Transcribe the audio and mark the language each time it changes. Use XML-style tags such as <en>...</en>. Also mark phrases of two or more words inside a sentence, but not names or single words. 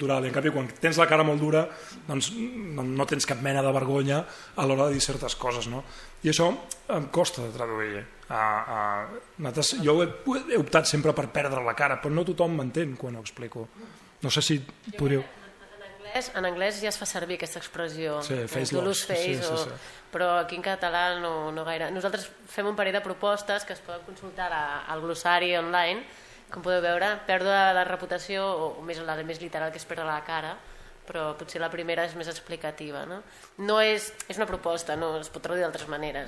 <ca>I en canvi, quan tens la cara molt dura, doncs no tens cap mena de vergonya a l'hora de dir certes coses, no? I això em costa de traduir. Jo he optat sempre per perdre la cara, però no tothom m'entén quan ho explico. No sé si podríeu... En anglès ja es fa servir aquesta expressió, face loss, face, però aquí en català no gaire. Nosaltres fem un parell de propostes que es poden consultar al glossari online. Com podeu veure, pèrdua de reputació, o la més literal, que és perdre la cara, però potser la primera és més explicativa. No és una proposta, no es pot traduir d'altres maneres.</ca>